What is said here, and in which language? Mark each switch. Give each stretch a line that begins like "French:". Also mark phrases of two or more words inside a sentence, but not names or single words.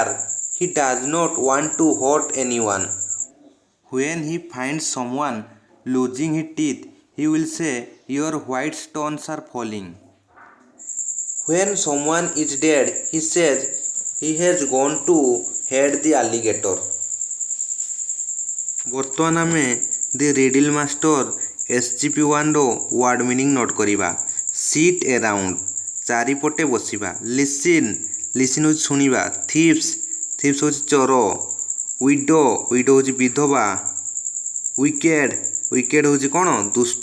English: He does not want to hurt anyone. When he finds someone losing his teeth, he will say, "Your white stones are falling." When someone is dead, he says he has gone to head the alligator.
Odia: ବର୍ତ୍ତମାନ ଆମେ ଦି ରିଡିଲ୍ ମାଷ୍ଟର SGP1
English: word meaning
Odia: ନୋଟ୍ କରିବା।
English: sit around
Odia: ଚାରିପଟେ ବସିବା। ଲିସିନ୍ ହେଉଛି ଶୁଣିବା। ଥିପ୍ସ ହେଉଛି ଚୋର। ୱିଡୋ ହେଉଛି ବିଧବା। ୱିକେଡ୍ ହେଉଛି କ'ଣ? ଦୁଷ୍ଟ।